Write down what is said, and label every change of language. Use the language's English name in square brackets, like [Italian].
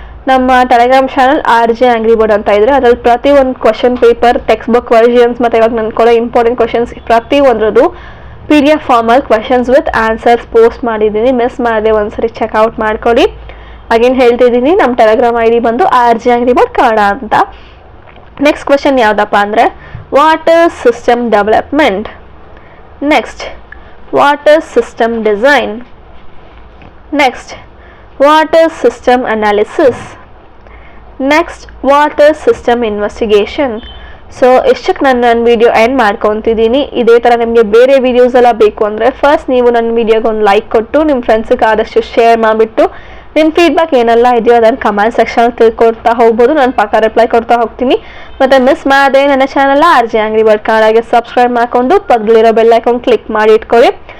[Kannada] ನಮ್ಮ Telegram channel RJ angry bird ಅಂತ ಇದ್ರೆ ಅದ್ರಲ್ಲಿ ಪ್ರತಿಯೊಂದು question paper, text book versions ಮತ್ತು ಇವಾಗ ನಾನು ಕೊಡೋ ಇಂಪಾರ್ಟೆಂಟ್ ಕ್ವಶನ್ಸ್ ಪ್ರತಿಯೊಂದ್ರದ್ದು PDF ಫಾರ್ಮಲ್ಲಿ ಕ್ವಶನ್ಸ್ ವಿತ್ ಆನ್ಸರ್ಸ್ ಪೋಸ್ಟ್ ಮಾಡಿದ್ದೀನಿ. ಮಿಸ್ ಮಾಡದೆ ಒಂದ್ಸರಿ ಚೆಕ್ಔಟ್ ಮಾಡ್ಕೊಳ್ಳಿ. ಅಗೇನ್ ಹೇಳ್ತಿದ್ದೀನಿ, ನಮ್ಮ ಟೆಲಿಗ್ರಾಮ್ ID ಬಂದು ಆರ್ಜೆ ಆಂಗ್ರಿ ಬರ್ಡ್ ಕನ್ನಡ ಅಂತ. ನೆಕ್ಸ್ಟ್ ಕ್ವಶನ್ ಯಾವುದಪ್ಪ ಅಂದರೆ, [English] What is system development? Next, what is system design? Next, what is system analysis? Next, what is system investigation? [Kannada] So ಇಷ್ಟಕ್ಕೆ ನನ್ನ ವಿಡಿಯೋ ಎಂಡ್ ಮಾಡ್ಕೊತಿದ್ದೀನಿ. ಇದೇ ಥರ ನಿಮಗೆ ಬೇರೆ ವಿಡಿಯೋಸ್ ಎಲ್ಲ ಬೇಕು ಅಂದರೆ ಫಸ್ಟ್ ನೀವು ನನ್ನ ವಿಡಿಯೋಗೆ ಒಂದು ಲೈಕ್ ಕೊಟ್ಟು ನಿಮ್ಮ ಫ್ರೆಂಡ್ಸಿಗೆ ಆದಷ್ಟು ಶೇರ್ ಮಾಡಿಬಿಟ್ಟು ನಿಮ್ಮ ಫೀಡ್ಬ್ಯಾಕ್ ಏನೆಲ್ಲ ಇದೆಯೋ ಅದನ್ನು ಕಮೆಂಟ್ ಸೆಕ್ಷನಲ್ಲಿ ತಿಳ್ಕೊಡ್ತಾ ಹೋಗ್ಬೋದು. ನಾನು ಪಕ್ಕ ರಿಪ್ಲೈ ಕೊಡ್ತಾ ಹೋಗ್ತೀನಿ. ಮತ್ತು ಮಿಸ್ ಮಾಡದೆ ನನ್ನ channel RJ angry bird ಕನ್ನಡಗೆ subscribe ಮಾಡಿಕೊಂಡು ಪಕ್ಕದಲ್ಲಿರೋ ಬೆಲ್ ಐಕಾನ್ ಕ್ಲಿಕ್ ಮಾಡಿ ಇಟ್ಕೊಳ್ಳಿ.